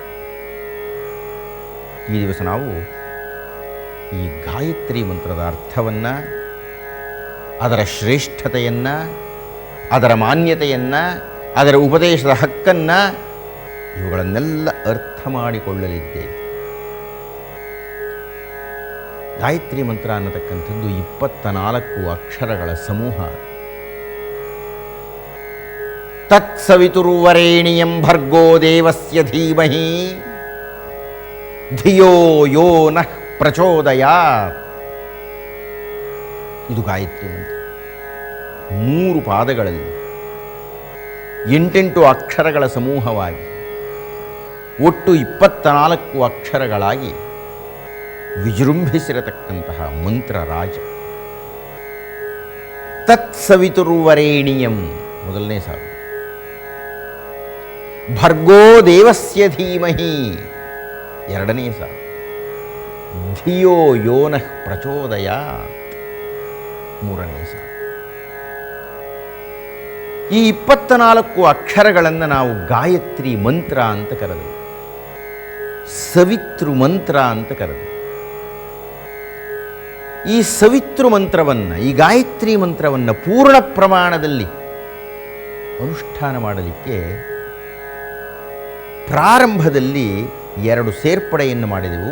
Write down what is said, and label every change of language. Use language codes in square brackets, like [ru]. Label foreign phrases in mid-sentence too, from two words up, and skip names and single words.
[kn] ಈ ದಿವಸ ನಾವು ಈ ಗಾಯತ್ರಿ ಮಂತ್ರದ ಅರ್ಥವನ್ನು, ಅದರ ಶ್ರೇಷ್ಠತೆಯನ್ನು, ಅದರ ಮಾನ್ಯತೆಯನ್ನು, ಅದರ ಉಪದೇಶದ ಹಕ್ಕನ್ನು, ಇವುಗಳನ್ನೆಲ್ಲ ಅರ್ಥ ಮಾಡಿಕೊಳ್ಳಲಿದ್ದೇವೆ. ಗಾಯತ್ರಿ ಮಂತ್ರ ಅನ್ನತಕ್ಕಂಥದ್ದು 24 ಅಕ್ಷರಗಳ ಸಮೂಹ. [sa] ತತ್ಸವಿತುರ್ವರೇಣಿಯಂ ಭರ್ಗೋ ದೇವಸ್ಯ ಧೀಮಹಿ ಧಿಯೋ ಯೋ ನಃ ಪ್ರಚೋದಯಾತ್. [kn] ಇದು ಗಾಯತ್ರಿ ಮಂತ್ರ. 3 ಪಾದಗಳಲ್ಲಿ 8 ಅಕ್ಷರಗಳ ಸಮೂಹವಾಗಿ ಒಟ್ಟು 24 ಅಕ್ಷರಗಳಾಗಿ ವಿಜೃಂಭಿಸಿರತಕ್ಕಂತಹ ಮಂತ್ರ ರಾಜ. ತತ್ಸವಿತುರ್ವರೇಣಿಯಂ ಮೊದಲನೇ ಸಾಲು, [sa] ಭರ್ಗೋ ದೇವಸ್ಯ ಧೀಮಹಿ [kn] ಎರಡನೇ ಸಾಲು, [sa] ಧಿಯೋ ಯೋ ನಃ ಪ್ರಚೋದಯಾತ್ [kn] ಮೂರನೇ ಸಾಲು. ಈ 24 ಅಕ್ಷರಗಳನ್ನು ನಾವು ಗಾಯತ್ರಿ ಮಂತ್ರ ಅಂತ ಕರೆದೆವು, ಸವಿತೃ ಮಂತ್ರ ಅಂತ ಕರೆದೆವು. ಈ ಸವಿತೃ ಮಂತ್ರವನ್ನು, ಈ ಗಾಯತ್ರಿ ಮಂತ್ರವನ್ನು ಪೂರ್ಣ ಪ್ರಮಾಣದಲ್ಲಿ ಅನುಷ್ಠಾನ ಮಾಡಲಿಕ್ಕೆ ಪ್ರಾರಂಭದಲ್ಲಿ 2 ಸೇರ್ಪಡೆಯನ್ನು ಮಾಡಿದೆವು.